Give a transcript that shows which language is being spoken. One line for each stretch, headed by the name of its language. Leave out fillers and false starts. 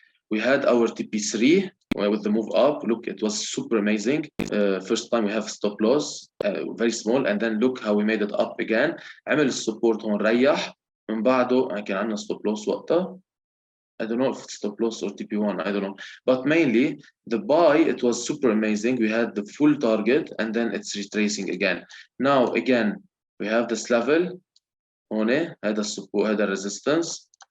English: We had our TP3 with the move up. Look, it was super amazing. First time we have stop loss, very small, and then look how we made it up again.
Arabic: عمل السبورت هون ريح، من بعده كان عندنا stop loss وقتها.
English: I don't know if it's stop loss or TP1, I don't know. But mainly the buy, it was super amazing. We had the full target and then it's retracing again. Now again, we have this level.
Arabic: هون هذا السبورت هذا الريزيستنس.